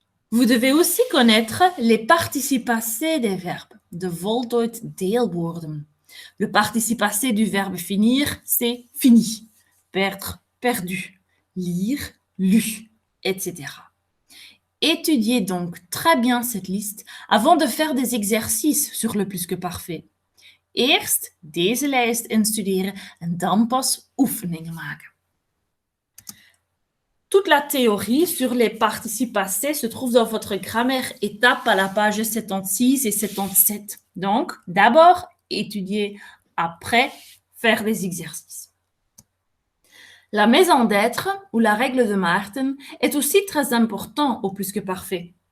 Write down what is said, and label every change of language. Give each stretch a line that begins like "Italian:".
French: Vous devez aussi connaître les participes passés des verbes,
Dutch: de voltooid deelwoorden.
French: Le participe passé du verbe finir, c'est fini, perdre, perdu, lire, lu, etc. Étudiez donc très bien cette liste avant de faire des exercices sur le plus que parfait.
Dutch: Eerst deze lijst instuderen en dan pas oefeningen maken.
French: Toute la théorie sur les participes passés se trouve dans votre grammaire étape à la page 76 et 77. Donc, d'abord, étudier, après, faire des exercices. La maison d'être, ou la règle de Maarten, est aussi très important au plus que parfait.